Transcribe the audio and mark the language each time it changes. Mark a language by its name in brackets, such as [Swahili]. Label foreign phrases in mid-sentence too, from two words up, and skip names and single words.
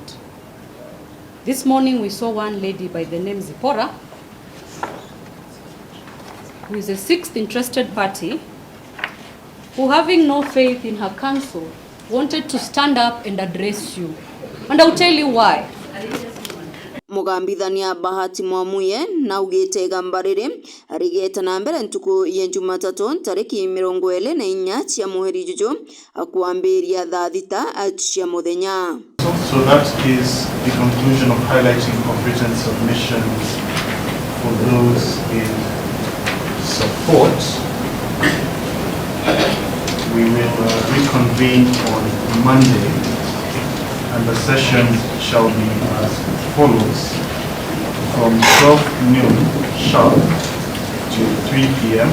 [English] This morning we saw one lady by the name Zipporah, who is a sixth interested party, who, having no faith in her counsel, wanted to stand up and address you. And I'll tell you why. [Meru] Mugambithania Bahati Mwamuye na ugite Igamba riri arigeta na mbere ntuku ya Jumatatu tariki 24 cia mweri Juju akuambiria thaa thita cia muthenya. [English] So that is the conclusion of highlighting of written submissions for those in support. we will reconvene on Monday, and the session shall be as follows: from 12 noon sharp to 3 p.m.